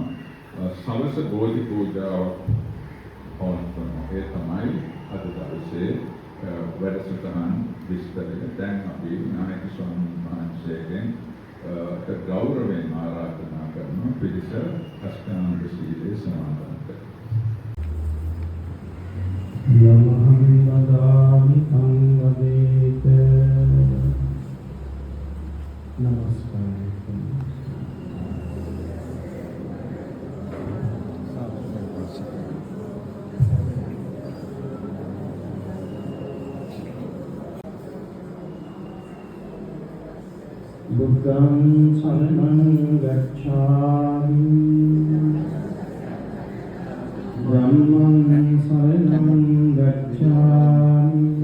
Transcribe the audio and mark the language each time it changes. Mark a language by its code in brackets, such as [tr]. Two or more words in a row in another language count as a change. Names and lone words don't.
[si] සවස බෝධි පූජාවක් පවත්වනවා. ඒ තමයි අද දවසේ වැඩසටහන් විස්තරය. දැන් අපි නායක ස්වාමීන් වහන්සේගෙන් ගෞරවයෙන් ආරාධනා කරනවා පිරිස අෂ්ටාංග සීලය සමාදන් [pi] යමහං වදාමි සංවදේත නමස්කාරය. බුද්ධං සරණං ගච්ඡාමි ධම්මං සරණං ගච්ඡාමි